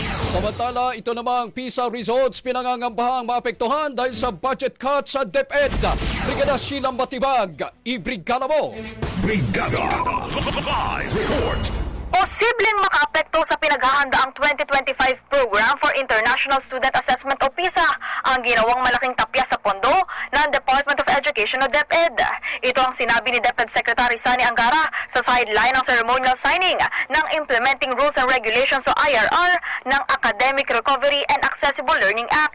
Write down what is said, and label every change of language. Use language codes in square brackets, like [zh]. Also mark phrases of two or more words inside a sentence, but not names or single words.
[tl] Samantala, ito namang PISA results pinangangambahang maapektuhan dahil sa budget cut sa DepEd. Brigada Sheila Matibag, ibrigada mo! Brigada Live Report. Posibleng makaapekto sa pinaghahandaang 2025 Program for International Student Assessment o PISA ang ginawang malaking tapya sa pondo ng Department of Education o DepEd. Ito ang sinabi ni DepEd Secretary Sani Angara sa sideline ng ceremonial signing ng Implementing Rules and Regulations o IRR ng Academic Recovery and Accessible Learning Act.